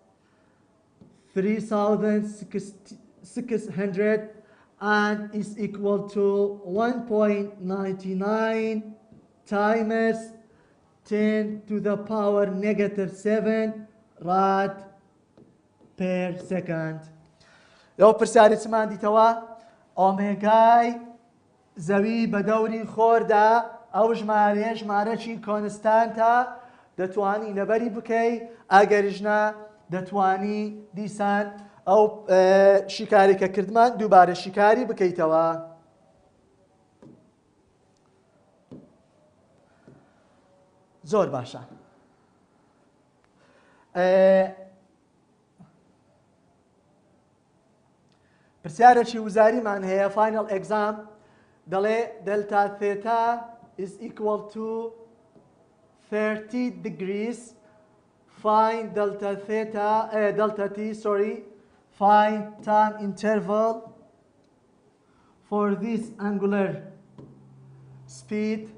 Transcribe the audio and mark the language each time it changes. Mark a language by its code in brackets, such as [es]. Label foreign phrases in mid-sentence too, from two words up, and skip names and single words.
[en] 3,600 and is equal to 1.99 times 10 to the power negative 7 rad per second. [ckb] ئەو پرسیاری چمان دیتەوە ئۆمێگای زەوی بە دەوری خۆردا ئەو ژمارەی کۆنستانتە دەتوانی لەبەری بکەی ئەگەریژنا دەتوانی دیسان ئەو شیکاری کە کردمان دووبارە شیکاری بکەیتەوە. زۆر باشە. پرسیارێکی وزاریمان هەیە [en] final exam [ckb] دەڵێ [en] delta theta is equal to 30 degrees. Find delta theta, delta t, sorry. Find time interval for this angular speed.